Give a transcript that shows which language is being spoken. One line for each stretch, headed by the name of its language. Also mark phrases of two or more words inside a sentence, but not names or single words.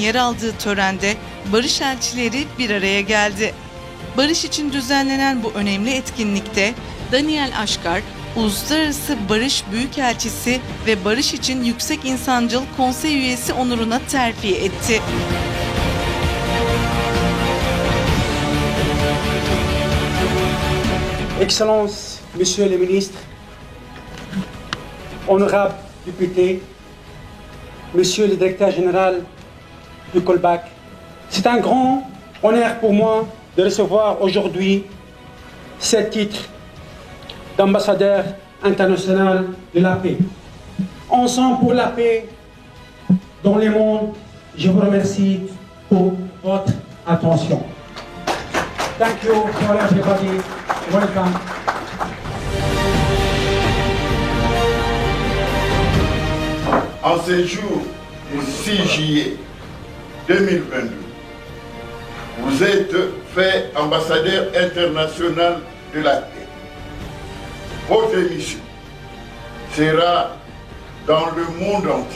Turkish: yer aldığı törende barış elçileri bir araya geldi. Barış için düzenlenen bu önemli etkinlikte Daniel Aşkar, Uluslararası Barış Büyükelçisi ve Barış için Yüksek İnsancıl Konsey Üyesi onuruna terfi etti.
French: Excellence, Monsieur le Ministre, honorables députés, Monsieur le Directeur Général du Colbac, c'est un grand honneur pour moi de recevoir aujourd'hui ce titre d'ambassadeur international de la paix. Ensemble pour la paix dans le monde, je vous remercie pour votre attention.
English: Thank you for everybody. Welcome.
French: En ce jour du 6 juillet 2022, vous êtes fait ambassadeur international de la paix. Votre mission sera dans le monde entier.